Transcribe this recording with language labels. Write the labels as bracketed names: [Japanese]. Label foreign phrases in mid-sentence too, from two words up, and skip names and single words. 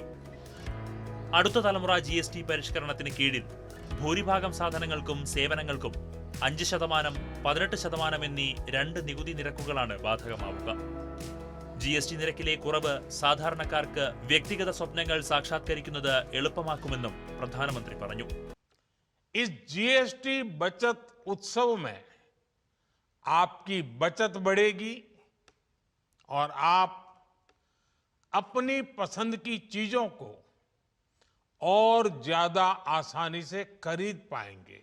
[Malayalam] അടുത്ത തലമുറ GST പരിഷ്കരണത്തിന് കീഴിൽ ഭൂരിഭാഗം സാധനങ്ങൾക്കും സേവനങ്ങൾക്കും 5%, 18% എന്നീ രണ്ട് നികുതി നിരക്കുകളാണ് ബാധകമാവുക. GST നിരക്കിലെ കുറവ് സാധാരണക്കാർക്ക് വ്യക്തിഗത സ്വപ്നങ്ങൾ സാക്ഷാത്കരിക്കുന്നത് എളുപ്പമാക്കുമെന്നും പ്രധാനമന്ത്രി പറഞ്ഞു. [Hindi] इस GST बचत उत्सव में आपकी बचत बढ़ेगी और आप अपनी पसंद की चीजों को और ज्यादा आसानी से खरीद पाएंगे.